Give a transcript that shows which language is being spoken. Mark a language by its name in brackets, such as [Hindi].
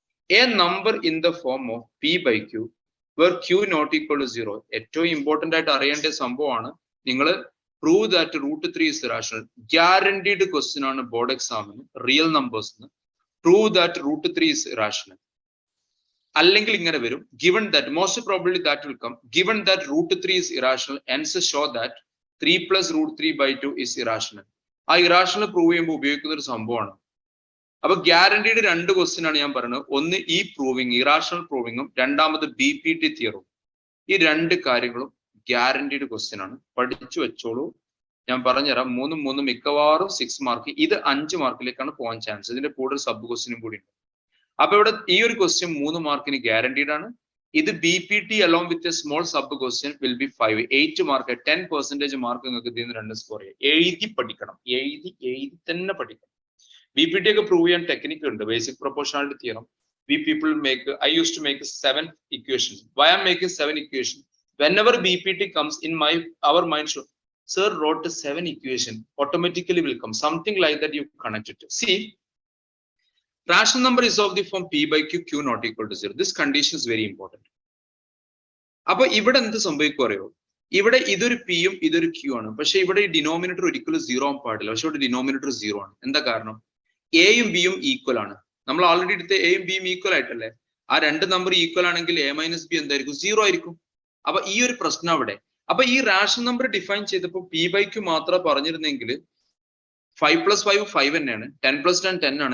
[English] A number in the form of p by q where q not equal to 0. [Malayalam] ഏറ്റവും important ആയിട്ട് അറിയേണ്ട സംഭവമാണ്. നിങ്ങൾ [English] Prove that √3 is rational. Guaranteed question [Malayalam] ആണ് board എക്സാമിന്, real നമ്പേഴ്സിന് [English] Prove that √3 is rational. [Malayalam] അല്ലെങ്കിൽ ഇങ്ങനെ വരും, [English] given that most probably that will come, given that √3 is irrational, hence show that 3 plus √3/2 is irrational. [Malayalam] ആ ഇറാഷണൽ പ്രൂവ് ചെയ്യുമ്പോൾ ഉപയോഗിക്കുന്ന ഒരു സംഭവമാണ്. അപ്പൊ ഗ്യാരണ്ടീഡ് 2 ക്വസ്റ്റ്യൻ ആണ് ഞാൻ പറയുന്നത്. ഒന്ന് ഈ പ്രൂവിങ്, ഇറാഷണൽ പ്രൂവിങ്ങും, രണ്ടാമത് BPT തിയറും. ഈ 2 കാര്യങ്ങളും ഗ്യാരണ്ടീഡ് ക്വസ്റ്റ്യൻ ആണ്, പഠിച്ചു വെച്ചോളൂ. ഞാൻ പറഞ്ഞുതരാം, 3 മിക്കവാറും 6 മാർക്ക്, ഇത് 5 മാർക്കിലേക്കാണ് പോകാൻ ചാൻസ്. ഇതിന്റെ കൂടുതൽ സബ് ക്വസ്റ്റ്യനും കൂടി ഉണ്ട്. അപ്പൊ ഇവിടെ ഈ ഒരു ക്വസ്റ്റ്യൻ 3 മാർക്കിന് ഗ്യാരണ്ടീഡ് ആണ്. ഇത് BPT [English] along with a small sub question will be [Malayalam] 5, 8 mark, 10% mark നിങ്ങൾക്ക് ഇതിൽ നിന്ന് 2 സ്കോർ ചെയ്യാം. എഴുതി പഠിക്കണം, എഴുതി തന്നെ പഠിക്കണം. BPT ഒക്കെ പ്രൂവ് ചെയ്യാൻ ടെക്നിക്ക് ഉണ്ട്, basic proportionality theorem. [English] We people make, I used to make 7 equations. Why I'm making 7 equations? Whenever BPT comes in our mind, sir wrote 7 equation, automatically will come something like that. You connect it. See, rational number is of the form p by q, q not equal to 0. This condition is very important. [Malayalam] അപ്പൊ ഇവിടെ എന്ത് സംഭവിക്കും അറിയോ? ഇവിടെ ഇതൊരു p യും ഇതൊരു q ആണ്. പക്ഷെ ഇവിടെ ഈ ഡിനോമിനേറ്റർ ഒരിക്കലും 0 ആവാൻ പാടില്ല. പക്ഷെ ഇവിടെ ഡിനോമിനേറ്റർ 0 ആണ്. എന്താ കാരണം? a യും b യും ഈക്വൽ ആണ്. നമ്മൾ ഓൾറെഡി എടുത്ത a യും b യും ഈക്വൽ ആയിട്ടല്ലേ? ആ 2 നമ്പർ ഈക്വൽ ആണെങ്കിൽ a മൈനസ് ബി എന്തായിരിക്കും? 0 ആയിരിക്കും. അപ്പൊ ഈ ഒരു പ്രശ്നം അവിടെ. അപ്പൊ ഈ റാഷണൽ നമ്പർ ഡിഫൈൻ ചെയ്തപ്പോൾ p by q മാത്രം പറഞ്ഞിരുന്നെങ്കിൽ 5 plus 5 5 തന്നെയാണ്, 10 plus 10 10 ആണ്.